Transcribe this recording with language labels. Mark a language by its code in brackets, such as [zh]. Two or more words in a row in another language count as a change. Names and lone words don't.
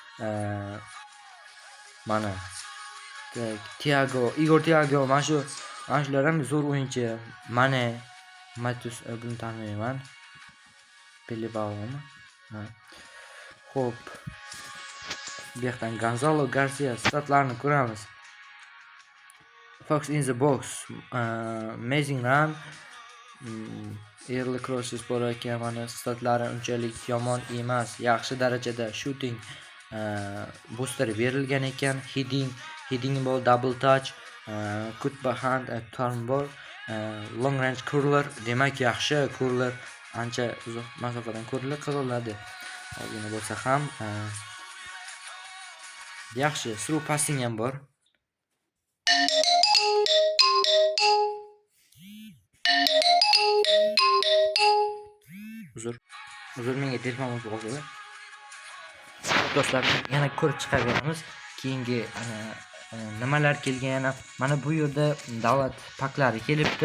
[uz] Mana Igor Thiago, mana shular ham zo'r o'yinchi. Mana Matus buni taniyman. Pelebaomi? Xo'p. Bu yoqdan Gonzalo Garcia statlarini ko'ramiz. [en] Fox in the box, amazing run, early crosses [uz] bor ekan. Mana statlari unchalik yomon emas, yaxshi darajada [en] shooting booster [uz] berilgan ekan. Heading bor, [en] double touch, cut behind, turn [uz] bor, [en] long range curler, [uz] demak yaxshi curler, ancha uzoq masofadan curler qiladi. Ozgina bo'lsa ham yaxshi [en] through passing [uz] ham bor. Uzr, menga telefon o'tib qoldi. Do'stlar, yana ko'rib chiqaveramiz. Keyingi nimalar kelgan. Mana bu yerda davlat paklari kelibdi.